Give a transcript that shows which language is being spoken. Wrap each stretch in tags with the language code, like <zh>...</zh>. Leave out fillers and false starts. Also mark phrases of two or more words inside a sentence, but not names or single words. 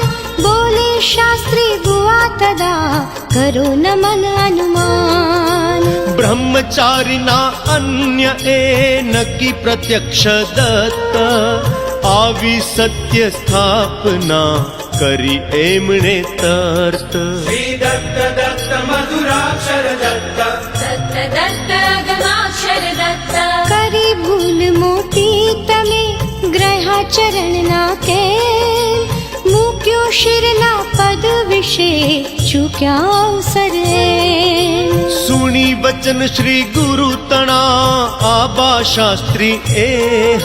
<gu>બોલે શાસ્ત્રી બુઆ તદા કરો નમન અનુમાન. બ્રહ્મચારીના અન્ય એ નક્કી પ્રત્યક્ષ દત્ત. આવી સત્ય સ્થાપના કરી એમણે તર્ત.</gu> <sa>શ્રી દત્ત દત્ત મધુરાક્ષર દત્ત दत्त दत्त गमाक्षर दत्त</sa> <gu>કરી ભૂલ મોટી તમે ગ્રહા ચરણના કેમ. મૂક્યો શિરના પદ વિશે ચૂક્યા અવસર એમ. સુણી વચન શ્રી ગુરુ તણા આબા શાસ્ત્રી એહ.</gu>